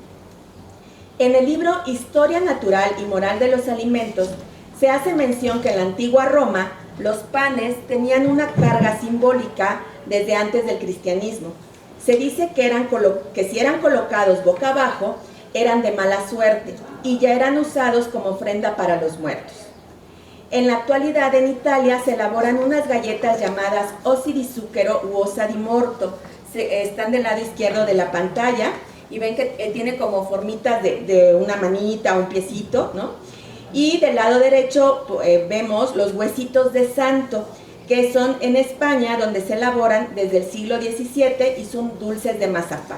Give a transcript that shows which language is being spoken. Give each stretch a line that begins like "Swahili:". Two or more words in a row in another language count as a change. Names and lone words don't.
Spanish: En el libro Historia Natural y Moral de los Alimentos se hace mención que en la antigua Roma los panes tenían una carga simbólica desde antes del cristianismo. Se dice que si eran colocados boca abajo eran de mala suerte y ya eran usados como ofrenda para los muertos. En la actualidad en Italia se elaboran unas galletas llamadas
Italian: ossi di zucchero
Spanish: u
Italian: ossa di morto.
Spanish: Están del lado izquierdo de la pantalla y ven que tiene como formitas de una manita o un piecito, ¿no? Y del lado derecho vemos los huesitos de santo, que son en España donde se elaboran desde el siglo XVII y son dulces de mazapán.